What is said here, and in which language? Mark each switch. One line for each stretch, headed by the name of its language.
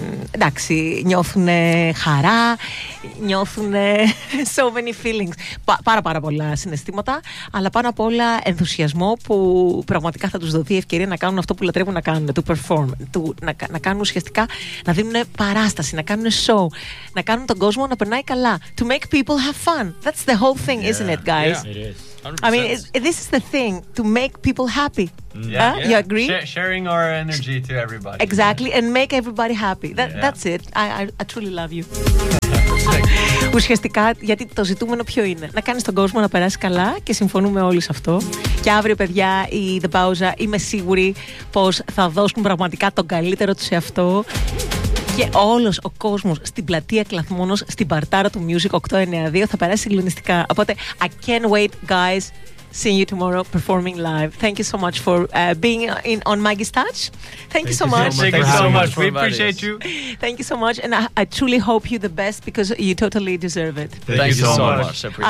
Greek: Εντάξει, νιώθουν χαρά, νιώθουν
English: so many feelings.
Greek: Πάρα πολλά συναισθήματα, αλλά πάνω απ' όλα ενθουσιασμό που πραγματικά θα τους δοθεί ευκαιρία να κάνουν αυτό που λατρεύουν να κάνουν, το perform, να κάνουν ουσιαστικά, να δίνουν παράσταση, να κάνουν show, να κάνουν τον κόσμο να περνάει καλά.
English: To make people have fun. That's the whole thing, isn't it, guys? Yeah, it is. 100%. I mean, this is the thing, to make people happy. You agree? Sharing our energy to everybody. Exactly, and make everybody happy. That's it. I truly love you.
Greek: Ουσιαστικά, γιατί το ζητούμενο ποιο είναι? Να κάνεις τον κόσμο να περάσει καλά και συμφωνούμε όλοι σε αυτό. Και αύριο, παιδιά, η The Pauza, είμαι σίγουρη πως θα δώσουν πραγματικά τον καλύτερο τους σε αυτό. Και όλος ο κόσμος στην πλατεία Κλαθμόνος, στην παρτάρα του Music 892, θα περάσει συγκλονιστικά. Οπότε,
English: I can't wait, guys. Seeing you tomorrow performing live. Thank you so much for being on Maggie's Touch. Thank you so much. Thank you so much. We appreciate you. Thank you so much. And I truly hope you the best because you totally deserve it. Thank you so much.